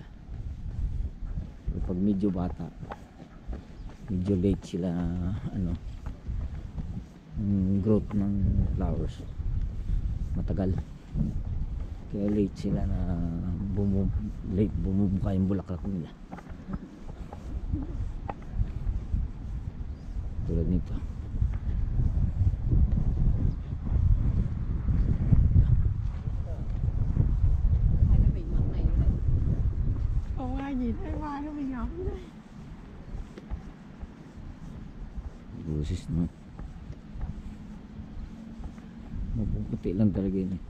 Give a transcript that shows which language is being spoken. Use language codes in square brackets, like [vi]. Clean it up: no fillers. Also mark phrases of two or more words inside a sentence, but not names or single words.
[tl] Pero pag medyo bata, medyo late sila ano, growth ng flowers matagal, kaya late sila na late bumubuka yung bulaklak nila. Tulad nito. [vi] Không ai nhìn thấy mai nó bị ngập đấy. [tl] Boses naman. Mapuputi lang talaga yun eh.